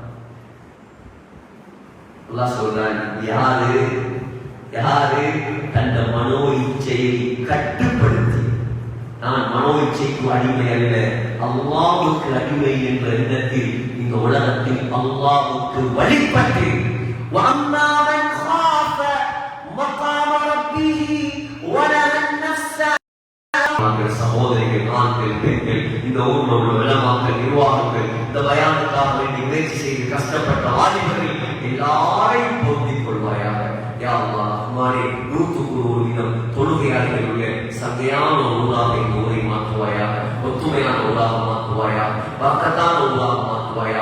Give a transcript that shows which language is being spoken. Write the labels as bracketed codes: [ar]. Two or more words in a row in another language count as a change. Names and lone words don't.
[ta] அல்லாஹ் சொல்றான், யாரு யாரு தந்த மனோ இச்சையை கட்டுப்படுத்தி, நான் மனோ இச்சைக்கு அடிமை அல்ல, அல்லாஹ்வுக்கு அடிமை என்ற எண்ணத்தில் இந்த உலகத்தில் அல்லாஹ்வுக்கு வழிபட்டு [ar] وَأَمَّا مَنْ خَافَ مَقَامَ رَبِّهِ وَنَهَى النَّفْسَ. [ta] சகோதரிகள், ஆண்கள், பெண்கள், இந்த ஊர்ல உள்ள உலமாக்கள், நிர்வாகங்கள், இந்த பயானுக்காக வேண்டி முயற்சி செய்து கஷ்டப்பட்ட வாலிபர்கள் எல்லாரையும் பொருந்திக் கொள்வாயாக. [ar] يا الله, [ta] ரஹ்மானே, 100% தொழுகையாளர்களுடைய சங்கையான ஊராக இந்த ஊரை மாற்றுவாயாக, ஒத்துமையான ஊராக மாற்றுவாயாக, பரக்கத்தான ஊராக மாற்றுவாயாக.